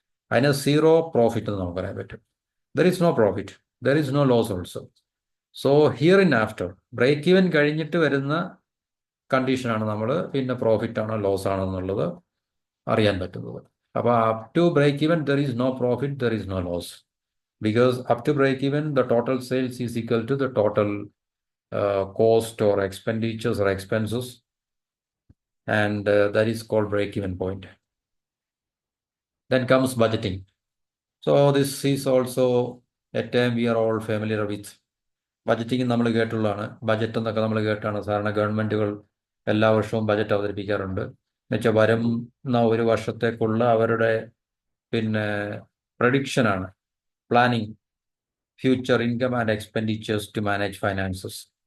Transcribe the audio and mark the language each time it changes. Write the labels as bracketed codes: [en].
[ml] അതിന് zero profit എന്ന് നമുക്ക് പറയാൻ പറ്റും. [en] There is no profit, there is no loss also. So here in after break even [ml] കഴിഞ്ഞിട്ട് വരുന്ന കണ്ടീഷനാണ് നമ്മൾ പിന്നെ പ്രോഫിറ്റ് ആണോ ലോസ് ആണോ എന്നുള്ളത് അറിയാൻ പറ്റുന്നത്. [en] അപ്പോൾ up to break even there is no profit, there is no loss. Because up to break even, the total sales is equal to the total cost or expenditures or expenses, and that is called break even point. Then comes budgeting. So this is also a term we are all familiar with. [ml] Budgeting നമ്മൾ കേട്ടുള്ളതാണ്. Budget എന്നൊക്കെ നമ്മൾ കേട്ടാണ്. സാധാരണ ഗവൺമെൻറ്റുകൾ എല്ലാ വർഷവും budget അവതരിപ്പിക്കാറുണ്ട്. എന്നുവെച്ചാൽ വരുന്ന ഒരു വർഷത്തേക്കുള്ള അവരുടെ പിന്നെ പ്രഡിക്ഷനാണ്, [en] Planning future income and expenditures to manage finances.